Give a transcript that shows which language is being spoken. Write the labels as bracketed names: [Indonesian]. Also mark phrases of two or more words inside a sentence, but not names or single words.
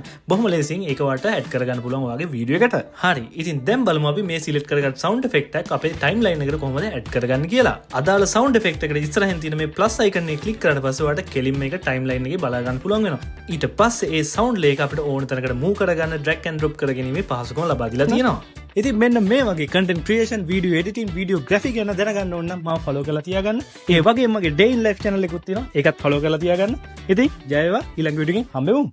[Sinhala] බොහොම ලේසියෙන් ඒක ඔයාලට ඇඩ් කරගන්න පුළුවන් ඔයාගේ වීඩියෝ එකට. හරි. ඉතින් දැන් බලමු අපි මේ සිලෙක්ට් කරගත් [English] sound effect [Sinhala] එක අපේ ටයිම්ලයින් එකට කොහොමද ඇඩ් කරගන්න කියලා. අදාළ [English] sound effect [Sinhala] එකට ඉස්සරහින් තියෙන මේ [English] plus icon [Sinhala] එක ක්ලික් කරාට පස්සේ ඔයාලට කෙලින්ම මේක ටයිම්ලයින් එකේ බලා ගන්න පුළුවන් වෙනවා. ඊට පස්සේ ඒ සවුන්ඩ් ලේක අපිට ඕන තැනකට මූව් කරගන්න [English] drag and drop [Sinhala] කරගැනීමේ පහසුකම ලබා දීලා තියෙනවා. ඉතින් මෙන්න මේ වගේ [English] content creation, video editing, video graphic [Sinhala] ගැන දැනගන්න ඕන නම් මාව follow කරලා තියාගන්න. ඒ වගේම මගේ [English] day in life channel [Sinhala] එකකුත් තියෙනවා. ඒකත් follow කරලා තියාගන්න. ඉතින් ජය වේවා ඊළඟ වීඩියෝ එකෙන් හම්බෙමු.